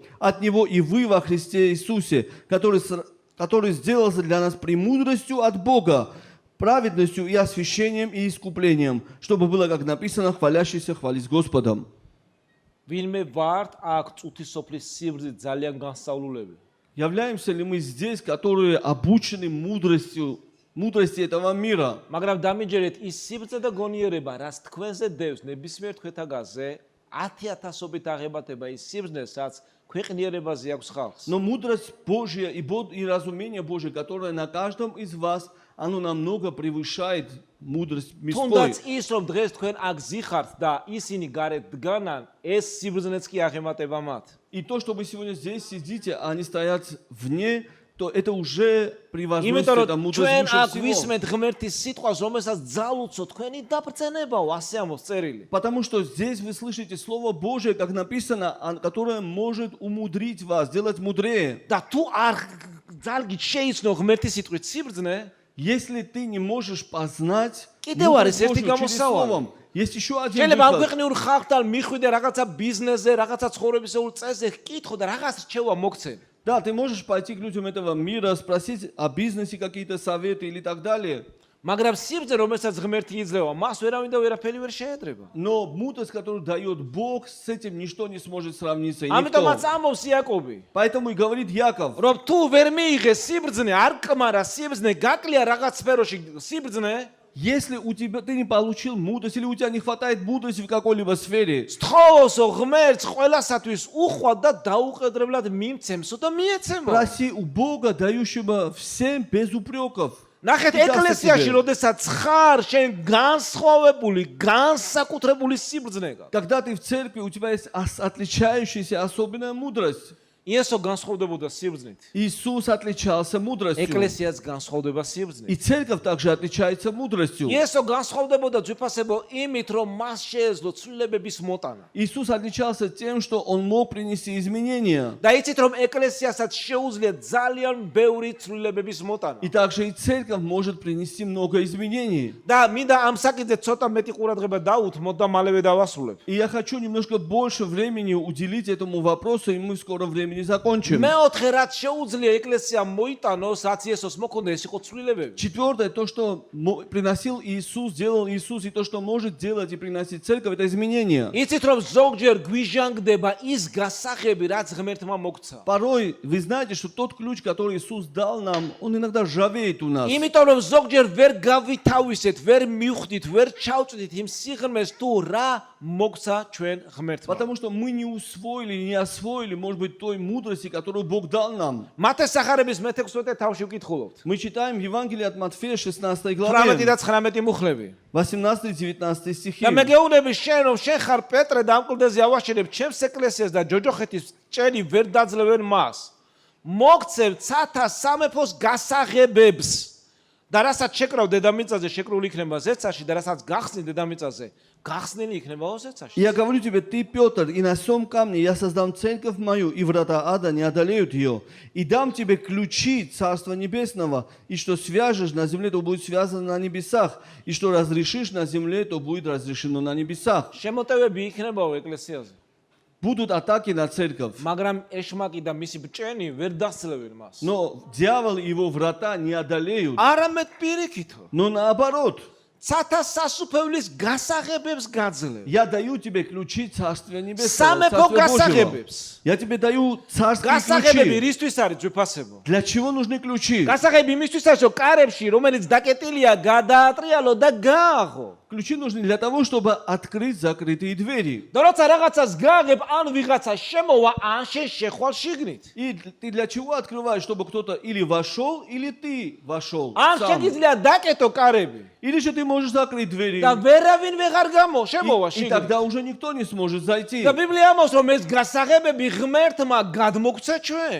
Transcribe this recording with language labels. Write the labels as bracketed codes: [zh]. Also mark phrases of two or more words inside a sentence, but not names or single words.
[ru] От Него и вы во Христе Иисусе, который сделался для нас премудростью от Бога, праведностью и освящением и искуплением, чтобы было, как написано, хвалящийся хвалить Господом. Являемся ли мы здесь, которые обучены мудрости этого мира? [ka] მაგრამ დამიჯერეთ ის სიბრძნე და გონიერება, რაც თქვენზე დევს ნებისმიერ თქვენთაგაზე 10,000-ობით აღებათება ის სიბრძნე, რაც ქვეყნიერებაზე აქვს ხალხს. [ru] Но мудрость Божья и разумение Божье, которое на каждом из вас, оно намного превышает мудрость мирской. [ka] თუნდაც ის რომ დღეს თქვენ აქ ზიხართ და ისინი გარეთ დგანან, ეს სიბრძნეც კი აღემატება მათ. [ru] И то, что вы сегодня здесь сидите, а они стоят вне, то это уже превозносит [ka] იმიტომ [ru] это [ka] რომ [ru] мудрость [ka] ჩვენ [ru] выше [ka] აქ [ru] всего. [ka] ვისმენთ ღმერთის სიტყვას, რომელსაც ძალუცო თქვენი დაბრძენებაო, ასე ამბობს წერილი. [ru] Потому что здесь вы слышите Слово Божие, как написано, которое может умудрить вас, сделать мудрее. [ka] და თუ არ ძალგით შეიცნო ღმერთის სიტყვით სიბრძნე, [ru] если ты не можешь познать [ka] კიდევ არის [ru] мудрость [ka] ერთი [ru] Божию через [ka] გამოსავალი. [ru] словом, есть еще один [ka] შეიძლება ამ [ru] выход. [ka] ქვეყნიურ ხალხთან მიხვიდე რაღაცა ბიზნესზე, რაღაცა ცხოვრებისეულ წესზე, კითხო და რაღაც რჩევა მოგცენ. [ru] Да, ты можешь пойти к людям этого мира, спросить о бизнесе какие-то советы или так далее. [ka] მაგრამ სიბრძნე, რომელსაც ღმერთი იძლევა, მას ვერავინ და ვერაფერი ვერ შეედრება. [ru] Но мудрость, которую дает Бог, с этим ничто не сможет сравниться. И [ka] ამიტომაც [ru] никто. [ka] ამბობს იაკობი, [ru] Поэтому и говорит Яков, [ka] რომ თუ ვერ მიიღე სიბრძნე, არ კმარა სიბრძნე, გაკლია რაღაც სფეროში სიბრძნე, [ru] если у тебя ты не получил мудрость или у тебя не хватает мудрости в какой-либо сфере, [ka] სთხოვოსო ღმერთს ყველასათვის უხვად და დაუყედრებლად მიმცემსო და მიეცემო. [ru] проси у Бога, дающего всем без упреков. [ka] ნახეთ, [ru] Ты даст [ka] ეკლესიაში, [ru] тебе. [ka] როდესაც ხარ, შენ განსხვავებული, განსაკუთრებული სიბრძნე გაქვს. [ru] Когда ты в церкви, у тебя есть отличающаяся особенная мудрость. [ka] იესო განსხვავდებოდა სიბრძნით. [ru] Иисус отличался мудростью. [ka] ეკლესიაც განსხვავდება [ru] И [ka] სიბრძნით. [ru] церковь также отличается мудростью. [ka] იესო განსხვავდებოდა ძვირფასებო იმით, რომ მას შეეძლო ცვლილებების მოტანა. [ru] Иисус отличался тем, что Он мог принести изменения. [ka] და იცით, რომ ეკლესიასაც შეუძლია ძალიან ბევრი ცვლილებების მოტანა. [ru] И также и церковь может принести много изменений. [ka] და მინდა ამ საკითხზე ცოტა მეტი ყურადღება დაუთმოთ და მალევე დავასრულებ. [ru] И я хочу немножко больше времени уделить этому вопросу, и мы в скором времени закончим. [ka] მეოთხე რაც შეუძლია ეკლესიამ მოიტანოს, რაც იესოს მოქონდა, ეს იყო ცვლილებები. [ru] Четвертое, то, что приносил Иисус, делал Иисус, и то, что может делать и приносить церковь, это изменения. [ka] იცით, რომ ზოგჯერ გვიჟანგდება ის გასაღები, რაც ღმერთმა მოგცა. [ru] Порой вы знаете, что тот ключ, который Иисус дал нам, он иногда ржавеет у нас. [ka] იმიტომ რომ зогჯერ ვერ გავითავისეთ, ვერ მივხვდით, ვერ ჩავწვდით იმ სიღრმეს თუ რა მოგცა ჩვენ ღმერთმა. [ru] Потому что мы не усвоили, не освоили, может быть, той мудрости, которую Бог дал нам. [ka] მათეს სახარების მე-16 თავში ვკითხულობთ. [ru] Мы читаем Евангелие от Матфея, 16 18 главе, [ka] და 19 მუხლები. [ru] 18-19 стихи. [ka] და მე გეუბნები შენ, რომ შენ ხარ პეტრე და ამ კლდეზე ავაშენებ ჩემს ეკლესიას და ჯოჯოხეთის ჭერი ვერ დაძლევენ მას. მოგცევ ცათა სამეფოს გასაღებებს. და რასაც შეკრავ დედამიწაზე, შეკრული იქნება ზეცაში და რასაც გახსნი დედამიწაზე, გახსნილი იქნება ზეცაში. [ru] Я говорю тебе, ты, Петр, и на сем камне я создам церковь мою, и врата ада не одолеют ее. И дам тебе ключи Царства Небесного, и что свяжешь на земле, то будет связано на небесах, и что разрешишь на земле, то будет разрешено на небесах. [ka] შემოტევები იქნებაო ეკლესიაზე. [ru] Будут атаки на церковь. [ka] მაგრამ ეშმაკი და მისი ბჭენი ვერ დასწლევენ მას. [ru] Но дьявол и его врата не одолеют. [ka] არამედ პირიქითო. [ru] Но наоборот, [ka] ცათა სასუფევლის გასაღებებს გაძლევ. [ru] я даю тебе ключи Царствия Небесного, [ka] სამეფო [ru] Царствия Божьего. [ka] გასაღებებს. [ru] Я тебе даю царские [ka] გასაღებები [ru] ключи. [ka] რისთვის არის ძვირფასებო? [ru] Для чего нужны ключи? [ka] გასაღები იმისთვის არის, რომ კარებში, რომელიც დაკეტილია, გადაატრიალო და გააღო. [ru] Ключи нужны для того, чтобы открыть закрытые двери. [ka] და როცა რაღაცას გააღებ, ან ვიღაცა შემოვა, ან შენ შეხვალ შიგნით. [ru] И ты для чего открываешь, чтобы кто-то или вошел, или ты вошел [ka] ან [ru] сам. [ka] შეგიძლია დაკეტო კარები [ru] Или же ты можешь закрыть двери. [ka] და ვერავინ ვეღარ შემოვა [ru] И [ka] შიგნით. [ru] тогда уже никто не сможет зайти. [ka] და ბიბლია ამბობს, რომ ეს გასაღებები ღმერთმა გადმოგცა ჩვენ.